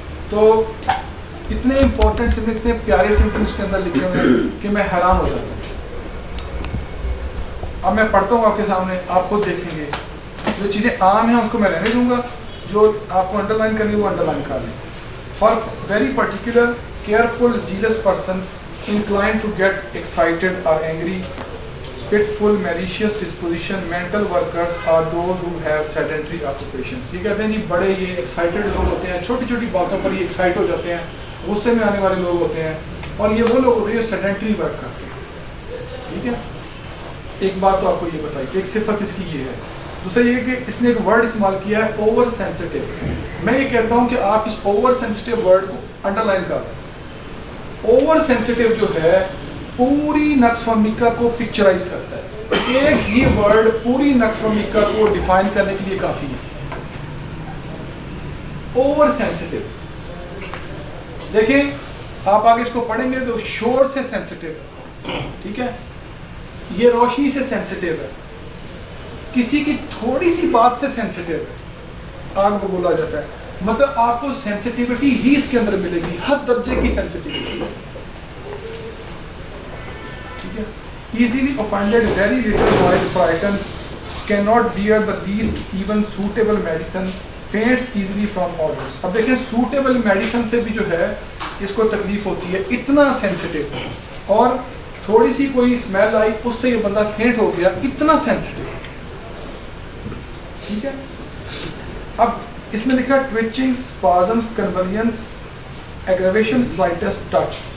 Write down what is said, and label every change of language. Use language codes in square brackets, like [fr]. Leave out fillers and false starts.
[ur] تو اتنے important symptom, اتنے پیارے سمپٹمس کے اندر لکھے ہوئے ہیں کہ میں حیران ہو جاتا ہوں. اب میں پڑھتا ہوں آپ کے سامنے, آپ خود دیکھیں گے. جو چیزیں عام ہیں اس کو میں رہنے دوں گا, جو آپ کو انڈر لائن کرنی ہے وہ انڈر لائن کر لیں. [en] For very particular careful zealous persons inclined to get excited or angry, spiteful, malicious disposition, mental workers are those who have sedentary occupations. [ur] یہ کہتے ہیں جی بڑے یہ ایکسائٹیڈ لوگ ہوتے ہیں, چھوٹی چھوٹی باتوں پر یہ ایکسائٹ ہو جاتے ہیں, غصے میں آنے والے لوگ ہوتے ہیں, اور یہ وہ لوگ ہوتے ہیں جو سیڈنٹری ورک کرتے ہیں. ٹھیک ہے, ایک بات تو آپ کو یہ بتائی کہ ایک صفت اس کی یہ ہے. دوسرا یہ کہ اس نے ایک ورڈ استعمال کیا ہے اوور سینسٹیو. میں یہ کہتا ہوں کہ آپ اس اوور سینسٹیو ورڈ کو انڈر لائن کر دیں. اوور سینسٹیو جو ہے پوری نقص و میکا کو پکچرائز کرتا ہے. ایک ہی ورڈ پوری نقص و میکا کو ڈیفائن کرنے کے لیے کافی ہے. اوور سینسٹیو, دیکھیں آپ آگے اس کو پڑھیں گے تو شور سے سینسٹیو, ٹھیک ہے, یہ روشنی سے سینسٹیو ہے, کسی کی تھوڑی سی بات سے سینسٹیو ہے, آگ کو بولا جاتا ہے. مطلب آپ کو سینسٹیوٹی ہی اس کے اندر ملے گی, حد درجے کی سینسٹیوٹی. [en] ٹھیک ہے, easily offended, very little noise, frightened, cannot bear the least even suitable medicine, faints easily from orders. [ur] اب دیکھیں سوٹیبل میڈیسن سے بھی جو ہے اس کو تکلیف ہوتی ہے, اتنا سینسٹیو. اور تھوڑی سی کوئی اسمیل آئی اس سے یہ بندہ فینٹ ہو گیا, اتنا سینسٹیو. ٹھیک ہے, اب اس میں لکھا ٹویچنگ, اسپازمز, کنورژنس, ایگریویشن, سلائٹسٹ ٹچ.